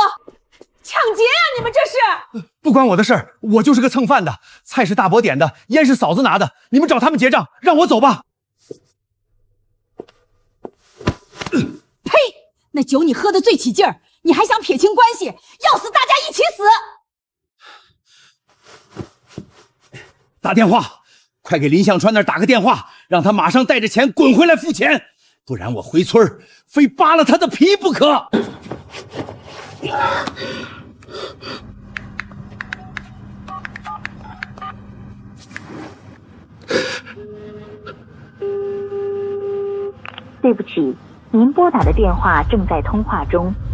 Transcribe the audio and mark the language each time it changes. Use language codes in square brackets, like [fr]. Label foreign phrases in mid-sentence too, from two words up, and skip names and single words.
[zh] 搶劫啊！你們這是！不關我的事兒，我就是個蹭飯的，菜是大伯點的，菸是嫂子拿的，你們找他們結賬，讓我走吧。呸！那酒你喝得最起勁兒，你還想撇清關係，要死大家一起死！打電話，快給林向川那兒打個電話，讓他馬上帶着錢滾回來付錢，不然我回村非扒了他的皮不可。對不起，您撥打的電話正在通話中。